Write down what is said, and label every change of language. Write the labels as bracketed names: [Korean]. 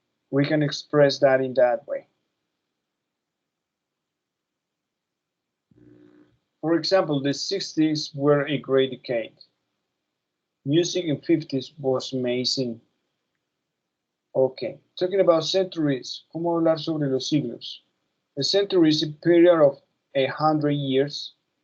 [English] We can express that in that way. For example, the 60s were a great decade. Music in 50s was amazing. Okay, talking about centuries, [Spanish] ¿cómo hablar sobre los siglos? [English] A century is a period of 100 years.